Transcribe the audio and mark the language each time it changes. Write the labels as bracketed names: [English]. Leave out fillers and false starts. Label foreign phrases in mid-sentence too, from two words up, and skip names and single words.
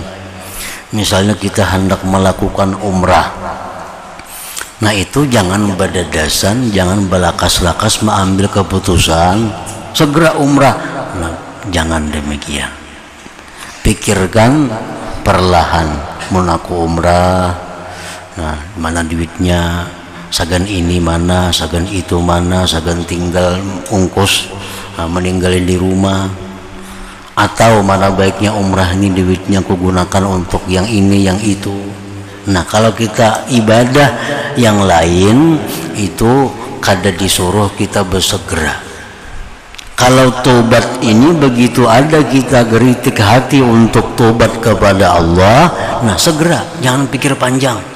[Indonesian] Misalnya kita hendak melakukan umrah, nah itu jangan berdadasan, jangan belakas-lakas mengambil keputusan segera umrah. Nah, jangan demikian. Pikirkan perlahan. [Banjar] Munaku umrah, nah mana duitnya, sagan ini mana, sagan itu mana, sagan tinggal ungkus, [Indonesian] meninggalin di rumah, atau mana baiknya umrah ini duitnya aku gunakan untuk yang ini yang itu. Nah kalau kita ibadah yang lain itu kada disuruh kita bersegera. Kalau tobat ini begitu ada kita geritik hati untuk tobat kepada Allah, nah segera, jangan pikir panjang.